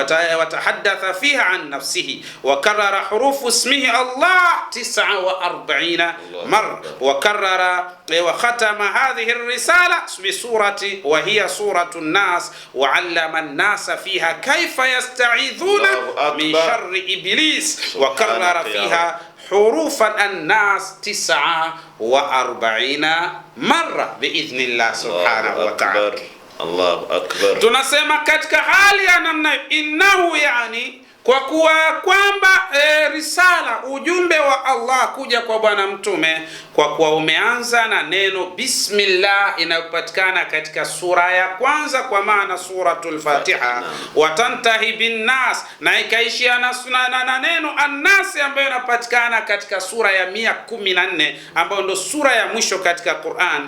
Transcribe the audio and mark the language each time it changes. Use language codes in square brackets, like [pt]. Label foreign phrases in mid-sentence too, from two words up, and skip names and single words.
[ar] تحدث فيها عن نفسه وكرر حروف اسمه الله 49 مرة وكرر وختم هذه الرسالة بسورة وهي سورة الناس وعلم الناس فيها كيف يستعيذون من شر إبليس وكرر فيها حروف الناس 49 مرة بإذن الله سبحانه وتعالى. الله أكبر. [sw] Tunasema katika hali ya namna innahu, yani kwa kuwa kwamba risala, ujumbe wa Allah kuja kwa bwana mtume, kwa kuwa umeanza na neno bismillah inayopatikana katika sura ya kwanza, kwa maana suratul Fatiha, [ar] وتنتهي بالناس, [sw] na ikaishia na neno annas ambayo inapatikana katika sura ya 114 ambayo ndo sura ya mwisho katika Qur'an.